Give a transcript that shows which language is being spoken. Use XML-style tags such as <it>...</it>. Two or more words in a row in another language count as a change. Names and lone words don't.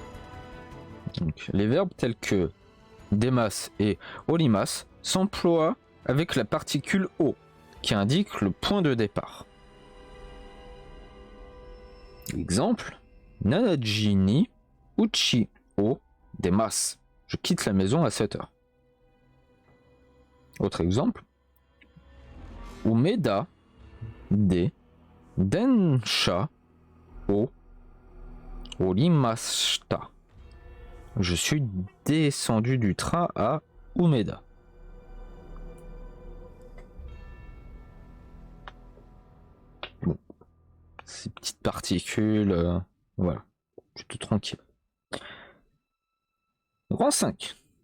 <fr>Donc, les verbes tels que demas et orimas s'emploient avec la particule O qui indique le point de départ. Exemple,</fr> <ja>七時に家を出ます.</ja> <fr>Je quitte la maison à 7 heures. Autre exemple,</fr> <ja>梅田で電車を降りました.</ja> <fr>Je suis descendu du train à Umeda. Bon, ces petites particules, voilà, je suis tout tranquille. Grand 5.</fr>